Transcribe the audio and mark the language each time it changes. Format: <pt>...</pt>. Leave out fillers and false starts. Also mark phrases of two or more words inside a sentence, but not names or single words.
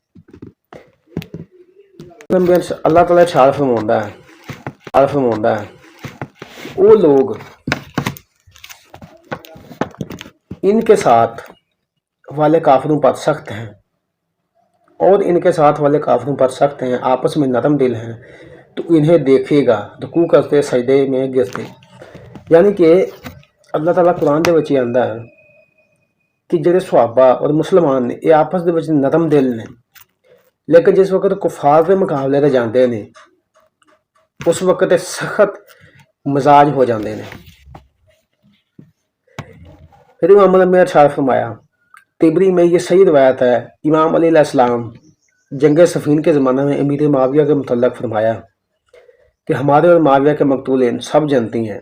<ur>اللہ تعالیٰ ارشاد فرماوندا ہے وہ لوگ ان کے ساتھ والے کافروں پر سخت ہیں اور ان کے ساتھ والے کافروں پر سخت ہیں، آپس میں نرم دل ہیں، تو انہیں دیکھے گا رکوع کرتے سجدے میں گرتے۔</ur> <pa>یعنی کہ اللہ تعالیٰ قرآن دے وچ آندا ہے کہ جڑے صحابہ اور مسلمان نے یہ آپس دے وچ نرم دل نے، لیکن جس وقت کفار کے مقابلے تے جاندے نے اس وقت سخت مزاج ہو جاندے نے۔</pa> <ur>پھر امام الانبیاء نے ارشاد فرمایا، طبری میں یہ صحیح روایت ہے، امام علی علیہ السلام جنگ صفین کے زمانہ میں امیر معاویہ کے متعلق فرمایا کہ ہمارے اور معاویہ کے مقتولین سب جنتی ہیں۔</ur>